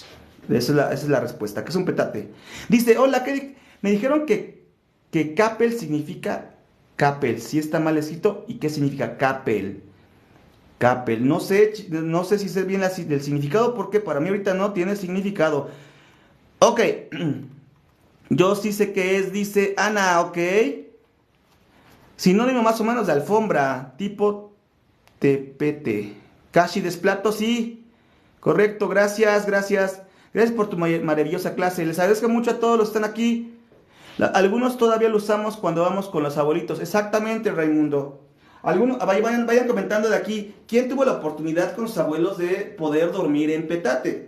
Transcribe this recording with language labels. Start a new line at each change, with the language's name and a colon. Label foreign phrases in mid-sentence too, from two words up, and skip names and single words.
Spanish: Esa es la respuesta, ¿qué es un petate? Dice, hola, me dijeron que capel significa capel, si está mal escrito, ¿y qué significa capel? Capel, no sé si sé bien el significado, porque para mí ahorita no tiene significado. Ok. Yo sí sé qué es, dice Ana, ok. Sinónimo más o menos de alfombra, tipo tepete. Kashi desplato, sí. Correcto, gracias. Gracias por tu maravillosa clase. Les agradezco mucho a todos los que están aquí. Algunos todavía lo usamos cuando vamos con los abuelitos. Exactamente, Raimundo. Vayan comentando de aquí. ¿Quién tuvo la oportunidad con sus abuelos de poder dormir en petate?